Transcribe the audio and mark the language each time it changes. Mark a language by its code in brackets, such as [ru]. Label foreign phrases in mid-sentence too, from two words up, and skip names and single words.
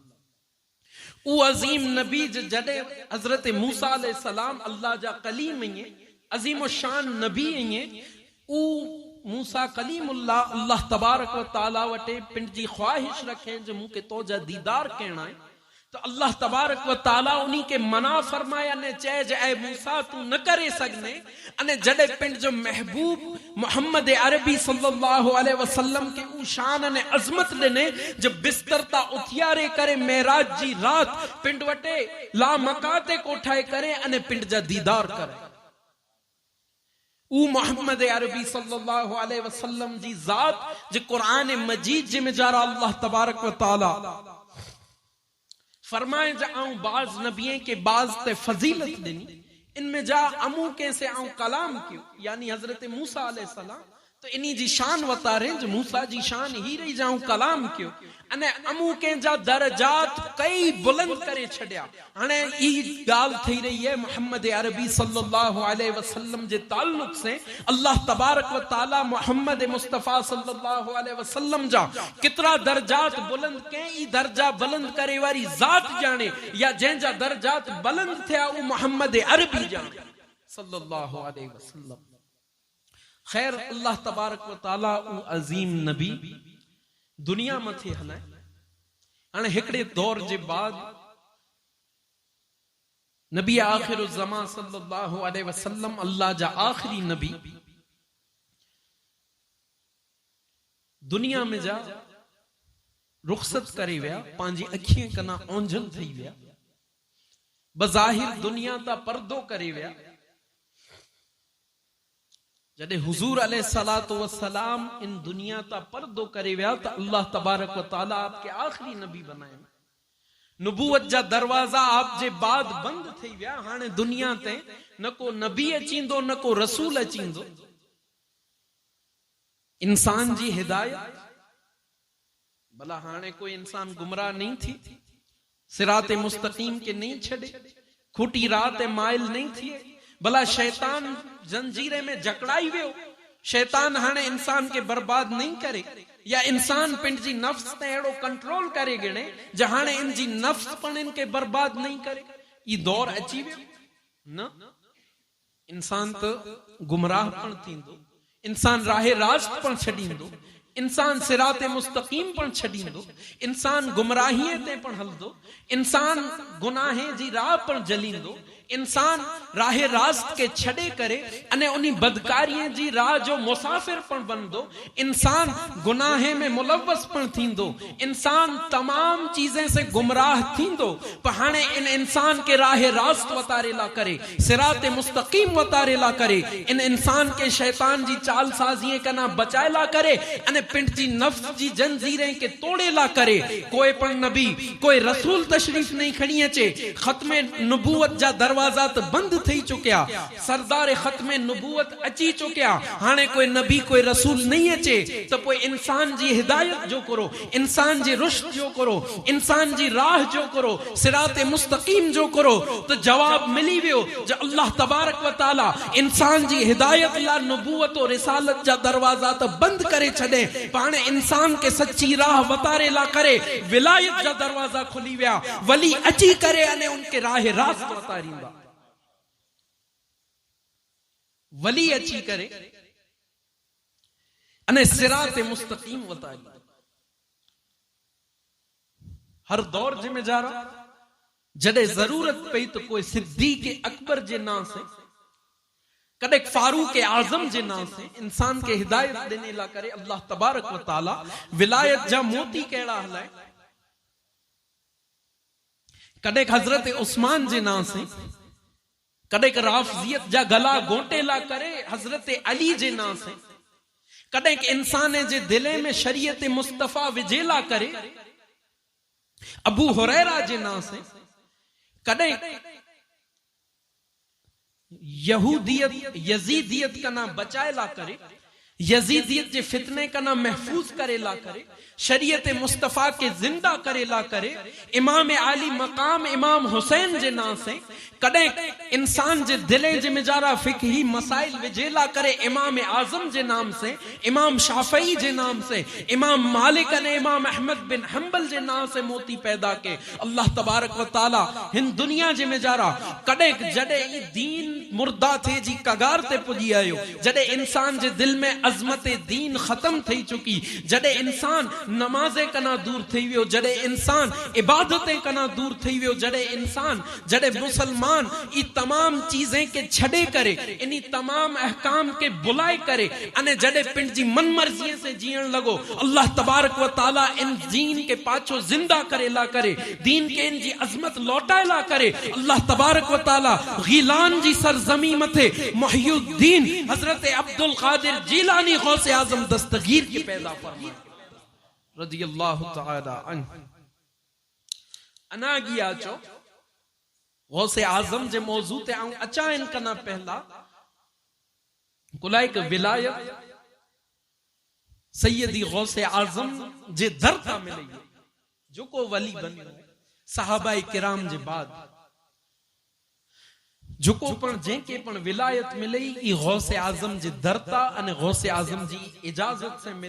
[kfr] उ अजीम नबी जडे हजरत मूसा [ar] عليه السلام [kfr] अल्लाह जा कलीम है, अजीम शान नबी है, उ मूसा कलीमुल्लाह [ar] الله تبارك وتعالى [kfr] वटे पिंड जी ख्वाहिश रखे जो मुके तो जा दीदार कहना है तो [ar] الله تبارك وتعالى [kfr] उन्हीं के मना फरमाया ने चए जे ऐ मूसा तू न करे सगने अने जडे पिंड जो महबूब मोहम्मद अरबी [ar] صلى الله عليه وسلم [kfr] के उ शान ने अजमत लेने जब बिस्तरता उथियारे करे मेराज जी रात पिंड वटे ला मकाते कोठाए करे अने पिंड जा दीदार करे। उ मोहम्मद अरबी [ar] صلى الله عليه وسلم [kfr] जी जात जे कुरान मजीद जे में जारा [ar] الله تبارك وتعالى [kfr] फरमाए जा आऊं बाज नबिये के बाज ते फजीलत देनी इनमें जा अमू के से आऊं कलाम क्यों यानी हजरत मूसा [ar] عليه السلام [kfr] तो इन्हीं जी शान वतारे जो मूसा जी शान ही रही जाऊं कलाम क्यों अने अमू के जा दर्जात कई बुलंद करे छड़िया। हाणे ई गाल थी रही है मोहम्मद अरबी [ar] صلى الله عليه وسلم [kfr] जे ताल्लुक से [ar] الله تبارك وتعالى [kfr] मोहम्मद मुस्तफा [ar] صلى الله عليه وسلم [kfr] जा कितरा दर्जात बुलंद के ई दर्जा बुलंद करे वारी जात जाने या जंहिंजा दर्जात बुलंद थिया उ मोहम्मद अरबी जाने [ar] صلى الله عليه وسلم. [kfr] खैर [ar] الله تبارك وتعالى [kfr] उ अजीम नबी दुनिया मथे हलाए। हाणे हिकड़े दौर जे बाद नबी आखिर ज़मा [ar] صلى الله عليه وسلم [kfr] अल्लाह जा आखिरी नबी दुनिया में जा रुखसत करे विया, पांजी अखियां कना ओंझल थी विया, बज़ाहिर दुनिया ता पर्दो करे विया। जडे हुजूर [ar] عليه الصلاة والسلام [kfr] इन दुनिया ता पर्दो करे विया त [ar] الله تبارك وتعالى [kfr] आपके आखिरी नबी बनाए। नुबूवत जा दरवाजा आप जे बाद बंद थी विया। हाणे दुनिया ते न को नबी अचींदो न को रसूल अचींदो। इंसान जी हिदायत भला हाणे कोई इंसान गुमराह नहीं थी, सिराते मुस्तकीम के नहीं छड़े, खुटी रात माइल नहीं थी। भला शैतान जंजीरे में जकड़ाई वियो, शैतान हाणे इंसान के बर्बाद नहीं करे, या इंसान पिंजी नफ्स ते एड़ो कंट्रोल करे गिणे जहाने इनजी नफ्स पण इनके बर्बाद नहीं करे। ये दौर अची वियो न। इंसान तो गुमराह पण थींदो, इंसान राहे रास्त पण छडींदो, इंसान सिराते मुस्तकीम पण छडींदो, इंसान गुमराहीअ ते पण हलदो, इंसान गुनाहे जी राह पण जलींदो, इंसान राहे रास्त के छड़े करे अने उन्हीं बदकारियों जी राह जो मुसाफिर पण बंदो, इंसान गुनाहे में मुलव्वस पण थींदो, इंसान तमाम चीजें से गुमराह थींदो। पर हाणे इन इंसान के राहे रास्त वतारे ला करे, सिराते मुस्तकीम वतारे ला करे, इन इंसान के शैतान जी चाल साजिए कना बचाए ला करे अने पिंड जी नफ्स जी जंजीरें के तोड़े ला करे। कोई पण नबी कोई रसूल तशरीफ नहीं खड़ी अचे, खत्मे नबूवत जा दरवाजा तो बंद थी चुकिया, सरदार खत्मे नबूवत अची चुकिया। हाणे कोई नबी कोई रसूल नहीं अचे तो कोई इंसान जी हिदायत जो करो, इंसान जी रुश्द जो करो, इंसान जी राह जो करो, सिराते मुस्तकीम जो करो, तो जवाब मिली वियो जो [ar] الله تبارك وتعالى [kfr] इंसान जी हिदायत ला [ur] نبوت اور رسالت [kfr] जा दरवाजा तो बंद करे छड़े, पाने इंसान के सच्ची राह वतारे ला करे, विलायत जा दरवाजा खुली विया, वली अची करे अने उनके राह रास्त वतारींदा। वली अची करे अने सिराते मुस्तकीम वतारी। हर दौर में जा रहा जडे जरूरत पई तो कोई सिद्दीक अकबर जे नाम से, कदे फारूक आजम जे नाम से इंसान के हिदायत देने ला करे [ar] الله تبارك وتعالى [kfr] विलायत जा मोती केड़ा हलाए। कदे हजरत उस्मान जे नाम से, कदे राफजियत जा गला गोटे ला करे हजरत अली जे नाम से, कदे इंसान जे दिले में शरीयत मुस्तफा विजेला करे अबू हुरैरा जे नाम से, कदे यहूदियत यजीदियत का नाम बचाए ला करे, यजीदियत जे फितने का नाम महफूज करे ला करे, शरीयत मुस्तफा के जिंदा करे ला करे, इमाम आली मकाम इमाम हुसैन जे नाम से, कदे इंसान जे दिले जे मिजारा फिकही मसाइल विजेला करे इमाम आजम जे नाम से, इमाम शाफई जे नाम से, इमाम मालिक ने इमाम अहमद बिन हंबल जे नाम से मोती पैदा के [ar] الله تبارك وتعالى [kfr] हिन दुनिया जे मिजारा कदे जडे ई दीन मुर्दा थे जी कगार ते पुजी आयो, जडे इंसान जे दिल में अजमत दीन खत्म थी चुकी, जडे इंसान नमाज़े कना दूर थी वियो, जडे इंसान इबादतें कना दूर थी वियो, जडे इंसान जडे मुसलमान ई तमाम चीजें के छड़े करे, इन्हीं तमाम अहकाम के बुलाए करे अने जडे पिंड जी मन मर्जी से जीण लगो, [ar] الله تبارك وتعالى [kfr] इन दीन के पाछो जिंदा करे ला करे, दीन के इन जी अजमत लौटाए ला करे। [ar] الله تبارك وتعالى [kfr] गीलान जी सरजमी मथे मुहियुद्दीन हजरत अब्दुल कादिर जीलानी गौसे आजम दस्तगीर के पैदा फरमाए [ar] رضي الله تعالى عنه. [kfr] अना गया चो गौसे आजम जे मौजू ते आऊं अचा इनका ना पहला कुलाइक विलायत सैयदी गौसे आजम जे दरता मिले जो को वली बने सहाबाए किराम जे बाद जो को पण जेके पण विलायत मिले ई गौसे आजम जे दरता अने गौसे आजम जी इजाजत से मिले।